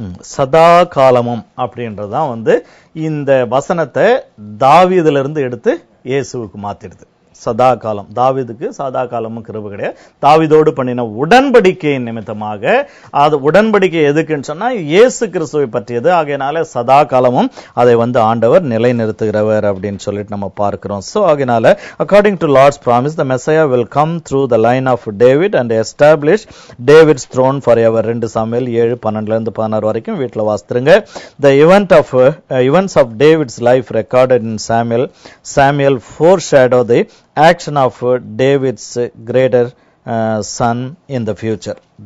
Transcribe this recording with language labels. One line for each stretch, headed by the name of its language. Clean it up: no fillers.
Tamil: சதா காலமும் அப்படின்றதான் இந்த வசனத்தை தாவீதுல இருந்து எடுத்து இயேசுவுக்கு மாத்திடுது. சதா காலம், தாவீதுக்கு சதா காலமும் கிருபை கிடையாது. தாவீதோடு பண்ணின உடன்படிக்கையின் நிமித்தமாக, அது உடன்படிக்கை எதுக்குன்னு சொன்னா இயேசு கிறிஸ்துவை பற்றியது. ஆகையினால சதா காலமும் அதை ஆண்டவர் நிலைநிறுத்துகிறவர் அப்படின்னு சொல்லிட்டு நம்ம பார்க்கிறோம். சோ ஆகையினால
English: according to Lord's promise, the Messiah will come through the line of David and establish David's throne forever.
Tamil: 2 Samuel 7:12-16 வரைக்கும் வீட்டுல வாசித்துருங்க.
English: The events of David's life recorded in Samuel foreshadow the action of David's greater son in the future.